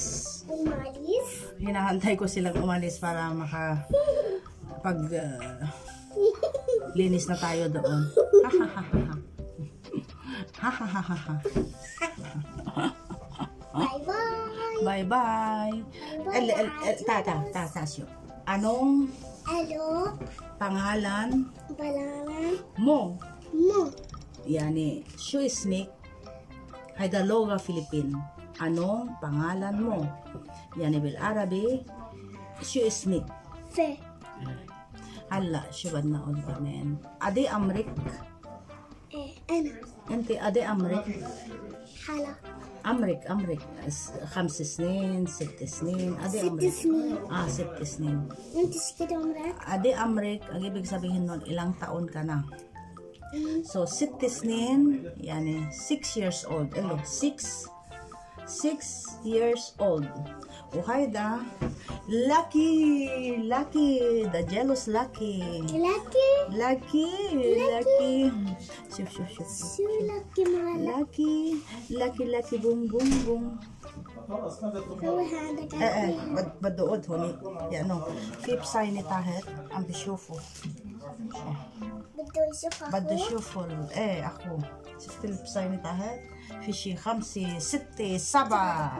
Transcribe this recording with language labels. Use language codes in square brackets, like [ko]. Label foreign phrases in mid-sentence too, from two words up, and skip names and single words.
[tl] Hinahantay ko silang umalis para linis na tayo doon. Bye. Tatasyo. Anong pangalan mo? [ar] Yani, شو اسمك؟ هيدا لغة فلبين. [tl] anong pangalan mo? [ar] يعني بالعربي شو اسمك؟ هلا شو بدنا نقول كمان؟ أدي عمرك؟ أنا. أنت أدي عمرك؟ حلا. عمرك 5 سنين 6 سنين أدي عمرك؟ 6 سنين. 6 سنين. أنت كده عمرك؟ أدي عمرك [tl] ang ibig sabihin nun ilang taon ka na? So 6 [ar] سنين يعني [tl] 6 [en] years old. 6 years old. وهيدا lucky the jealous lucky شوف [ar] شو lucky مالا؟ lucky بوم هو هذا بده قد هوني يعني في بصيني تحت عم بشوفوا بده يشوفوا اخو شفت البصيني تحت في شي 5 6 7